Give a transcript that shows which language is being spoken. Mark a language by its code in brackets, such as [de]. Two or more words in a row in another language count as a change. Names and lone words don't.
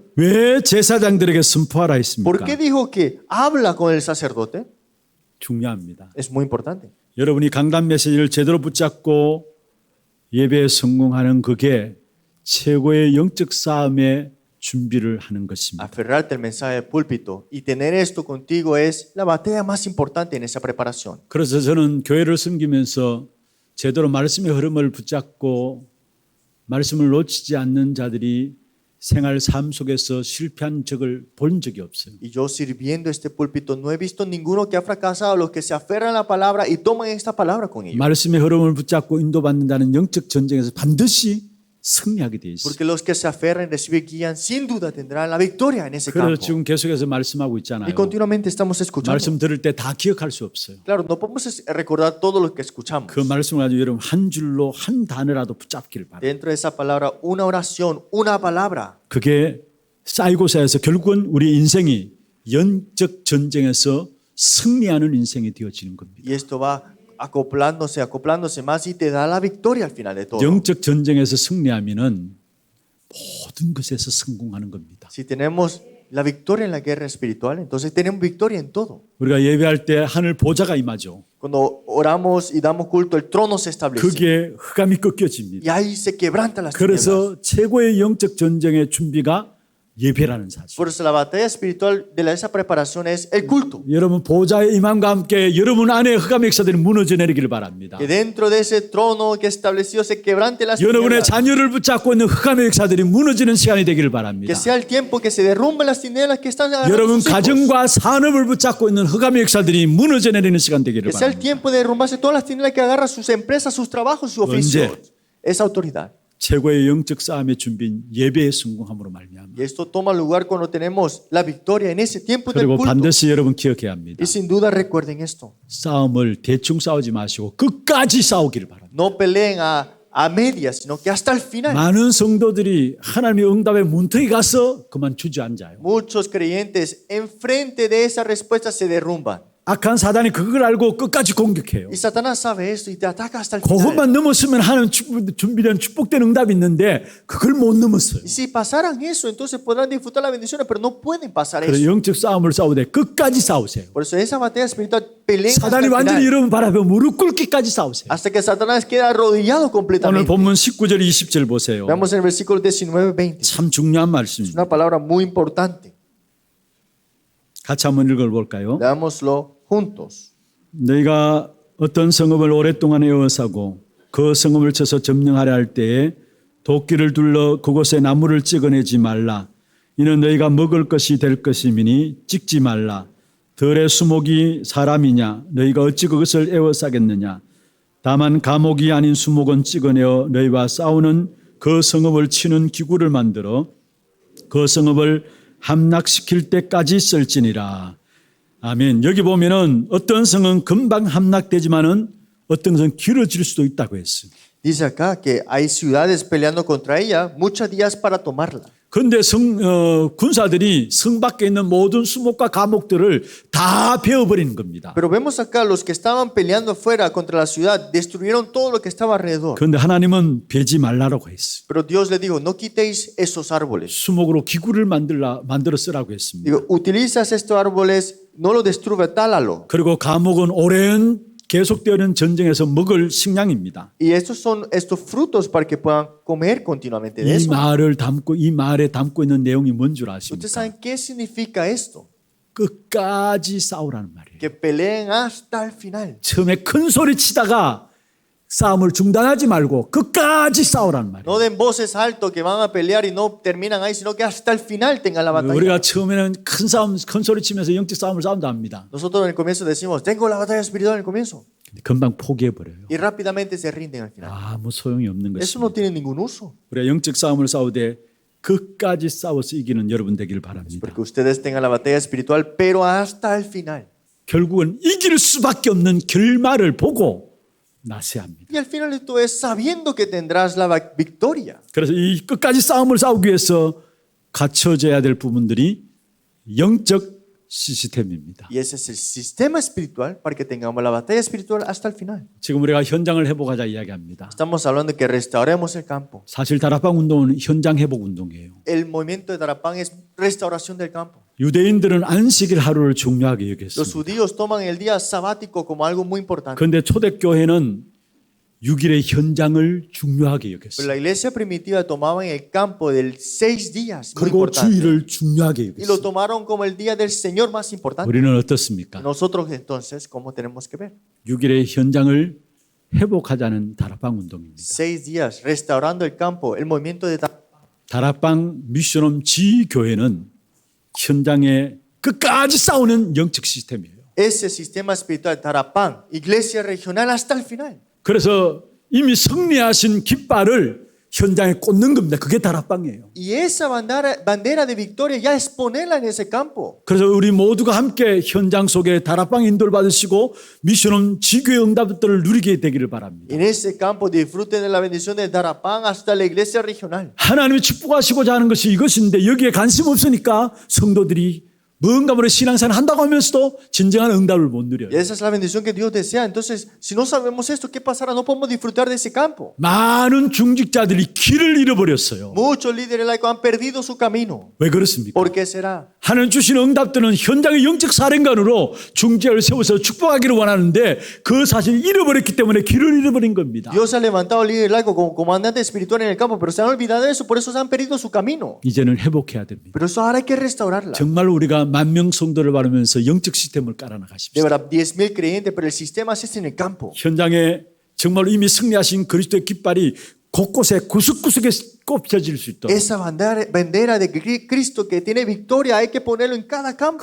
[ko] 왜 제사장들에게 선포하라 했습니까? [es] ¿Por qué dijo que habla con el sacerdote? [ko] 중요합니다. [es] Es muy importante. [ko] 여러분이 강단 메시지를 제대로 붙잡고 예배에 성공하는 그게 최고의 영적 싸움의 준비를 하는 것입니다. [es] Aferrarte al mensaje del púlpito y tener esto contigo es la batalla más importante en esa preparación. [ko] 그래서 저는 교회를 섬기면서 제대로 말씀의 흐름을 붙잡고 말씀을 놓치지 않는 자들이 생활 삶 속에서 실패한 적을 본 적이 없어요. [es] Y yo sirviendo este púlpito no he visto ninguno que ha fracasado, los que se aferran a la palabra y toman esta palabra con ellos. [ko] 말씀의 흐름을 붙잡고 인도받는다는 영적 전쟁에서 반드시 승리하게 돼 있어요. [es] Porque los que se aferran, reciben guían, sin duda tendrán la victoria en ese [ko] 그래서 [es] campo. [ko] 지금 계속해서 말씀하고 있잖아요. [es] Y continuamente estamos escuchando. [ko] 말씀 들을 때 다 기억할 수 없어요. [es] Claro, no podemos recordar todo lo que escuchamos. [ko] 그 말씀을 가지고 여러분 한 줄로 한 단어라도 붙잡기를 바랍니다. [es] Dentro de esa palabra, una oración, una palabra. [ko] 그게 쌓이고 쌓여서 결국은 우리 인생이 영적 전쟁에서 승리하는 인생이 되어지는 겁니다. [es] Y esto va acoplándose más y te da la victoria al final de todo. [ko] 영적 전쟁에서 승리하면은 모든 것에서 성공하는 겁니다. [es] Si tenemos la victoria en la guerra espiritual, entonces tenemos victoria en todo. [ko] 우리가 예배할 때 하늘 보좌가 임하죠. [es] Cuando oramos y damos culto, el trono se establece. [ko] 그게 흑암이 꺾여집니다. [es] Y ahí se quebrantan las tinieblas. [ko] 그래서 최고의 영적 전쟁의 준비가 예배라는 사실. [es] Por eso la batalla espiritual de esa preparación es el culto. [ko] 여러분 보좌의 임함과 함께 여러분 안에 흑암의 역사들이 무너져 내리기를 바랍니다. [es] Que dentro de ese trono que estableció se quebrante las [ko] 여러분의 [es] tinieblas. [ko] 자녀를 붙잡고 있는 흑암의 역사들이 무너지는 시간이 되기를 바랍니다. [es] Que sea el tiempo que se derrumben las tinieblas que están agarrando [ko] 여러분 [es] sus hijos. [ko] 가정과 산업을 붙잡고 있는 흑암의 역사들이 무너져 내리는 시간 되기를 [es] Que sea el [ko] 바랍니다. [es] tiempo de derrumbarse todas las tinieblas que agarran sus empresas, sus trabajos, sus oficios. Esa autoridad. [ko] 최고의 영적 싸움의 준비인 예배의 성공함으로 말미암아. [es] Y esto toma lugar cuando tenemos la victoria en ese tiempo del [ko] 그리고 [es] culto. [ko] 반드시 여러분 기억해야 합니다. [es] Y sin duda recuerden esto. [ko] 싸움을 대충 싸우지 마시고 끝까지 싸우기를 바랍니다. [es] No peleen a medias, sino que hasta el final. [ko] 많은 성도들이 하나님의 응답의 문턱에 가서 그만 주저앉아요. [es] Muchos creyentes enfrente de esa respuesta se derrumban. [ko] 악한 사단이 그걸 알고 끝까지 공격해요. [es] Y Satanás sabe esto y te ataca hasta el final. [ko] 그것만 넘었으면 하나님 준비된 축복된 응답이 있는데 그걸 못 넘었어요. [es] Y si pasaran eso, entonces podrán disfrutar las bendiciones, pero no pueden pasar [ko] 그래서 [es] eso. [ko] 영적 싸움을 싸우되 끝까지 싸우세요. [es] Por eso esa batalla espiritual peleen hasta [ko] 사단이 [es] el [ko] 완전히 [es] final, [ko] 여러분 바라보고 무릎 꿇기까지 싸우세요. [es] hasta que Satanás queda arrodillado [ko] 오늘 [es] completamente. [ko] 본문 19절 20절 보세요. [es] Veamos en el versículo 19, 20. [ko] 참 중요한 [es] Es [ko] 말씀입니다. [es] una palabra muy importante. [ko] 같이 한번 읽어볼까요? [es] Leámoslo juntos. [ko] 너희가 어떤 성읍을 오랫동안 에워싸고 그 성읍을 쳐서 점령하려 할 때에 도끼를 둘러 그곳에 나무를 찍어내지 말라. 이는 너희가 먹을 것이 될 것이미니 찍지 말라. 들의 수목이 사람이냐? 너희가 어찌 그것을 에워싸겠느냐? 다만 감옥이 아닌 수목은 찍어내어 너희와 싸우는 그 성읍을 치는 기구를 만들어 그 성읍을 함락시킬 때까지 쓸지니라. 아멘. 여기 보면은 어떤 성은 금방 함락되지만은 어떤 성은 길어질 수도 있다고 했어요. [es] Dice acá que hay ciudades peleando contra ella, muchos días para tomarla. [ko] 그런데 군사들이 성 밖에 있는 모든 수목과 감옥들을 다 베어버리는 겁니다. [es] Pero vemos acá los que estaban peleando afuera contra la ciudad, destruyeron todo lo que estaba alrededor. [ko] 그런데 하나님은 베지 말라라고 했어요. [es] Pero Dios le dijo, no quitéis esos árboles. [ko] 수목으로 기구를 만들어 쓰라고 했습니다. [es] Digo, utilizas estos árboles, no los destruyas, tálalo. [ko] 그리고 감옥은 오랜 계속되는 전쟁에서 먹을 식량입니다. [es] Y estos son estos frutos para que puedan comer continuamente de [ko] 이 [es] eso. [ko] 말에 담고 있는 내용이 뭔 줄 [es] ¿Ustedes [ko] 아십니까? [es] saben qué significa esto? [ko] 끝까지 싸우라는 말이에요. [es] Que peleen hasta el final. [ko] 처음에 큰 소리 치다가 싸움을 중단하지 말고 끝까지 싸우라는 말이에요. [es] No den voces alto que van a pelear y no terminan ahí, sino que hasta el final tengan la batalla. [ko] 우리가 처음에는 큰 소리 치면서 영적 싸움을 싸운다 합니다. [es] Nosotros en el comienzo decimos, tengo la batalla espiritual en el comienzo. [ko] 근데 금방 포기해버려요. [es] Y rápidamente se rinden al final. [ko] 아무 소용이 없는 [es] Eso no [ko] 것입니다. [es] tiene ningún uso. [ko] 우리가 영적 싸움을 싸우되 끝까지 싸워서 이기는 여러분 되기를 바랍니다. [es] Porque ustedes tengan la batalla espiritual, pero hasta el final. [ko] 결국은 이길 수밖에 없는 결말을 보고 나서야 합니다. [es] Y al final esto es sabiendo que tendrás la victoria. [ko] 그래서 이 끝까지 싸움을 싸우기 위해서 갖춰져야 될 부분들이 영적 시스템입니다. [es] Y ese es el sistema espiritual para que tengamos la batalla espiritual hasta el final. [ko] 지금 우리가 현장을 회복하자 이야기합니다. [es] Estamos hablando de que restauremos el campo. [ko] 사실 다락방 운동은 현장 회복 운동이에요. [es] El movimiento de Darapán es restauración del campo. [ko] 유대인들은 안식일 하루를 중요하게 [es] Los [ko] 여겼습니다. [es] judíos toman el día sabático como algo muy importante. [ko] 그런데 초대교회는 6일의 현장을 중요하게 [es] Pero [ko] 여겼어요. [es] la iglesia primitiva tomaba en el campo del 6 días muy [ko] 그리고 [es] importante. [ko] 주일을 중요하게 [es] Y lo [ko] 여겼어요. [es] tomaron como el día del Señor más importante. [ko] 우리는 어떻습니까? [es] Nosotros entonces, ¿cómo tenemos que ver? [ko] 6일의 현장을 회복하자는 다락방 운동입니다. [es] 6 días restaurando el campo, el movimiento de [ko] 다락방 미션홈 지교회는 현장에 끝까지 싸우는 영적 시스템이에요. [es] ese sistema espiritual Darapán, iglesia regional hasta el final. [ko] 그래서 이미 승리하신 깃발을 현장에 꽂는 겁니다. 그게 다락방이에요. [es] Y esa bandera de victoria ya es ponerla en ese campo. [ko] 그래서 우리 모두가 함께 현장 속에 다락방 인도를 받으시고 미션홈 지교회 응답들을 누리게 되기를 바랍니다. [es] En ese campo disfruten de la bendición de Darapán hasta la iglesia regional. [ko] 하나님이 축복하시고자 하는 것이 이것인데 여기에 관심 없으니까 성도들이 뭔가 모르게 신앙생활 한다고 하면서도 진정한 응답을 못 누려요. [es] Y esa es la bendición que Dios desea. Entonces, si no sabemos esto, ¿qué pasará? No podemos disfrutar de ese campo. [ko] 많은 중직자들이 길을 잃어버렸어요. [es] Muchos líderes laicos han perdido su camino. [ko] 왜 그렇습니까? [es] ¿Por qué será? [ko] 하나님 주신 응답들은 현장의 영적 사령관으로 중직자를 세워서 축복하기를 원하는데 그 사실을 잃어버렸기 때문에 길을 잃어버린 겁니다. [es] Dios ha levantado al líder laico como comandante espiritual en el campo, pero se han olvidado de eso, por eso se han perdido su camino. [ko] 이제는 회복해야 됩니다. [es] Pero eso ahora hay que restaurarla. [ko] 정말 우리가 만명 성도를 바르면서 영적 시스템을 [es] De [ko] 깔아나가십시오. [es] verdad, 10,000 creyentes, pero el sistema es este en el campo. [ko] 현장에 정말 이미 승리하신 그리스도의 깃발이 곳곳에 구석구석에 꼽혀질 수 있도록 [es] Esa bandera de Cristo que tiene victoria hay que ponerlo en cada campo.